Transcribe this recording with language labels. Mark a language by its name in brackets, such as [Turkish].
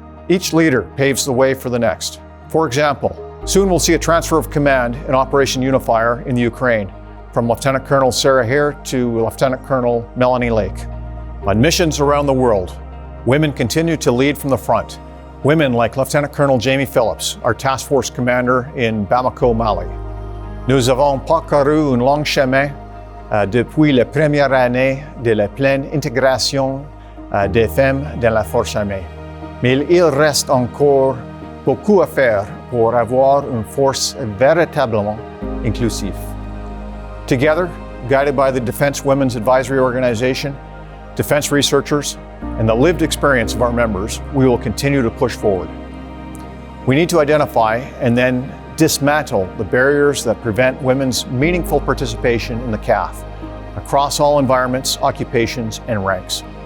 [English] Each leader paves the way for the next. For example, soon we'll see a transfer of command in Operation Unifier in the Ukraine, from Lieutenant Colonel Sarah Hare to Lieutenant Colonel Melanie Lake. On missions around the world, women continue to lead from the front. Women like Lieutenant Colonel Jamie Phillips, our task force commander in Bamako, Mali. [French] Nous avons parcouru un long chemin depuis la première année de la pleine intégration des femmes dans la force armée. Mais il reste encore beaucoup à faire pour avoir une force véritablement inclusive. [English] Together, guided by the Defense Women's Advisory Organization, defense researchers, and the lived experience of our members, we will continue to push forward. We need to identify and then dismantle the barriers that prevent women's meaningful participation in the CAF across all environments, occupations, and ranks.